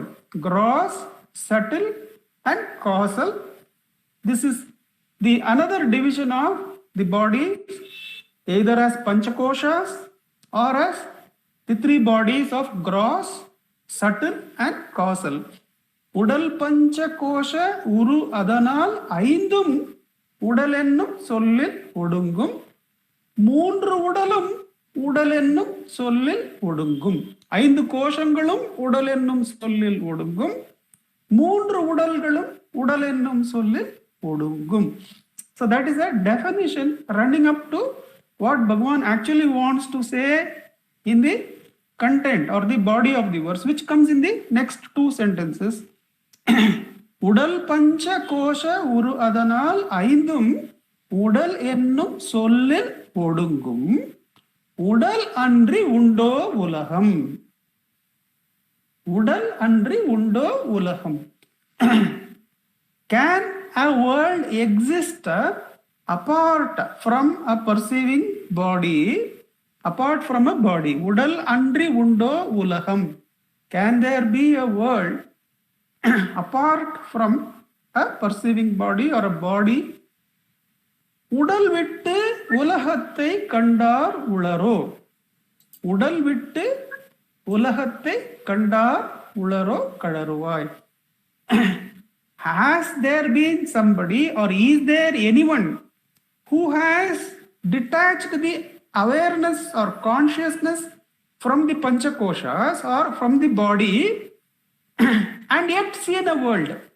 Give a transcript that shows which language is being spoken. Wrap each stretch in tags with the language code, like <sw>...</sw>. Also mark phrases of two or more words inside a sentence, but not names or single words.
<en>Gross, subtle and causal. This is the another division of the body, either as Panchakoshas or as the 3 bodies of gross, subtle and causal.</en> <ta>உடல் பஞ்சகோச உரு ஆதலான் ஐந்தும் உடலென்னும் சொல்லில் ஒடுங்கும். 3 உடலும் உடலென்னும் சொல்லில் ஒடுங்கும். 5 கோசங்களும் உடலென்னும் சொல்லில் ஒடுங்கும். 3 உடல்களும் உடலென்னும் சொல்லில் ஒடுங்கும்.</ta> <en>So that is a definition running up to what Bhagwan actually wants to say in the content or the body of the verse, which comes in the next 2 sentences.</en> <ta>உடல் பஞ்ச கோச உரு ஆதலான் ஐந்தும் உடல் என்னும் சொல்லில் ஒடுங்கும் உடல் அன்றி உண்டோ உலகம். உடல் அன்றி உண்டோ உலகம்.</ta> <en>Can a world exist apart from a perceiving body? Apart from a body.</en> <ta>உடல் அன்றி உண்டோ உலகம்.</ta> <en>Can there be a world apart from a perceiving body or a body?</en> <ta>உடல் விட்டு உலகத்தை கண்டார் உளரோ. உடல் விட்டு உலகத்தை கண்டார் உளரோ கதறுவாய்.</ta> <en>Has there been somebody or is there anyone who has detached the awareness or consciousness from the Panchakoshas or from the body and yet seen a world?</en>